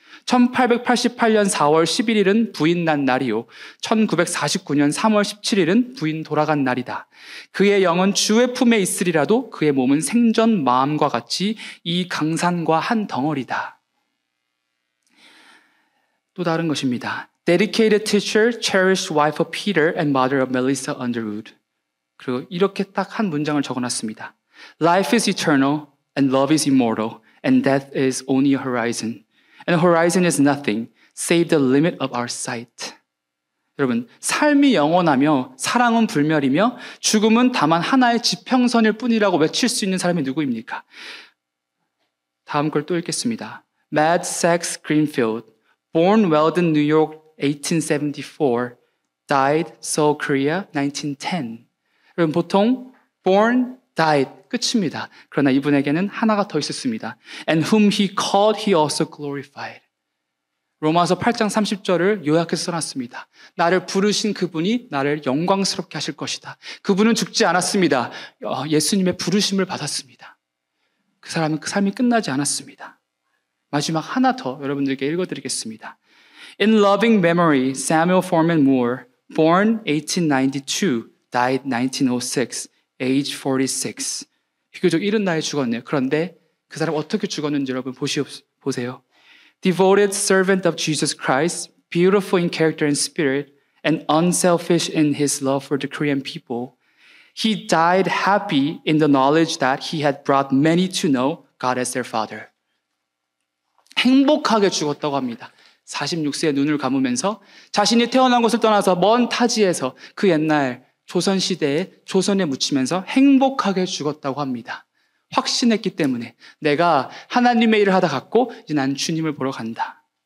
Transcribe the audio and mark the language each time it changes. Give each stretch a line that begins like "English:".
Korean: 1888년 4월 11일은 부인 난 날이요. 1949년 3월 17일은 부인 돌아간 날이다. 그의 영은 주의 품에 있으리라도 그의 몸은 생전 마음과 같이 이 강산과 한 덩어리다. 또 다른 것입니다.
English: Dedicated teacher, cherished wife of Peter and mother of Melissa Underwood.
Korean: 그리고 이렇게 딱 한 문장을 적어놨습니다.
English: Life is eternal and love is immortal and death is only a horizon. And horizon is nothing save the limit of our sight.
Korean: 여러분, 삶이 영원하며 사랑은 불멸이며 죽음은 다만 하나의 지평선일 뿐이라고 외칠 수 있는 사람이 누구입니까? 다음 걸 또 읽겠습니다.
English: Mad Sax Greenfield, born Weldon, New York, 1874, died Seoul, Korea, 1910.
Korean: 여러분, 보통 born, died, 끝입니다. 그러나 이분에게는 하나가 더 있었습니다.
English: And whom he called, he also glorified.
Korean: 로마서 8장 30절을 요약해서 써놨습니다. 나를 부르신 그분이 나를 영광스럽게 하실 것이다. 그분은 죽지 않았습니다. 예수님의 부르심을 받았습니다. 그 사람은 그 삶이 끝나지 않았습니다. 마지막 하나 더 여러분들께 읽어드리겠습니다.
English: In loving memory, Samuel Foreman Moore, born 1892, died 1906, age 46.
Korean: 비교적 이른 나이에 죽었네요. 그런데 그 사람 어떻게 죽었는지 여러분 보세요.
English: Devoted servant of Jesus Christ, beautiful in character and spirit, and unselfish in his love for the Korean people. He died happy in the knowledge that he had brought many to know God as their Father.
Korean: 행복하게 죽었다고 합니다. 46세에 눈을 감으면서 자신이 태어난 곳을 떠나서 먼 타지에서 그 옛날 조선시대에 조선에 묻히면서 행복하게 죽었다고 합니다. 확신했기 때문에 내가 하나님의 일을 하다 갔고 이제 난 주님을 보러 간다.